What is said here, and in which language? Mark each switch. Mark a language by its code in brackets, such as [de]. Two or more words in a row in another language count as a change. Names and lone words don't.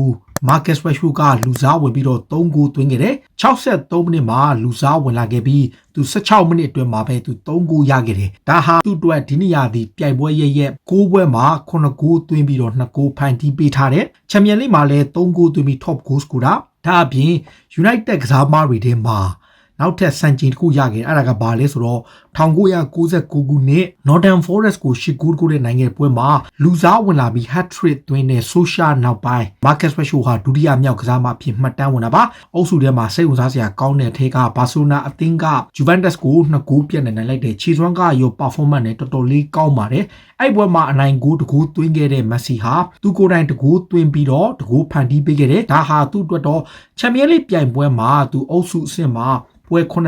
[my] Marcus Rashford ကလူစားဝင်ပြီးတော့3ဂိုးသွင်းခဲ့တယ်63မိနစ်မှာလူစားဝင်လာခဲ့ပြီးသူ16မိနစ်အတွင်းမှာပဲသူ3ဂိုးရခဲ့တယ်ဒါဟာသူ့အတွက်ဒီနေ့ရာသီပြိုင်ပွဲရဲ့6ပွဲမှာ9ဂိုးသွင်း ပြီးတော့2ဂိုးဖန်တီးပေးထားတယ်ချန်ပီယံလိမှာလည်း3ဂိုးသွင်းပြီး [en] top goal scorer [my] ဒါအပြင် United ကစားသမားတွေထဲမှာနောက်ထပ်စံချိန်တစ်ခုရခဲ့အဲ့ဒါကဘာ လဲဆိုတော့1999ခုနှစ် Nottingham Forest ကို8ဂိုးကိုတဲ့နိုင်ငံပွဲမှာလူစားဝင်လာပြီး hat-trick သွင်းတဲ့ Social နောက်ပိုင်း Marcus Rashford ဟာဒုတိယမြောက်ကစားမဖြစ်မှတ်တမ်းဝင်တာပါအုပ်စုထဲမှာစိတ်ဝင်စားစရာကောင်းတဲ့ထဲက Barcelona အသင်းက Juventus ကို2ဂိုးပြတ်နိုင်လိုက်တဲ့ခြေစွမ်းကရော performance နဲ့တော်တော်လေးကောင်းပါတယ်အဲ့ပွဲမှာအနိုင်ဂိုးတကူသွင်းခဲ့တဲ့ Messi ဟာသူကိုယ်တိုင်တကူသွင်းပြီးတော့တကူဖန်တီးပေးခဲ့တယ်ဒါဟာသူ့အတွက်တော့ Champions League ပြိုင်ပွဲမှာသူအုပ်စုအဆင့်မှာပွဲ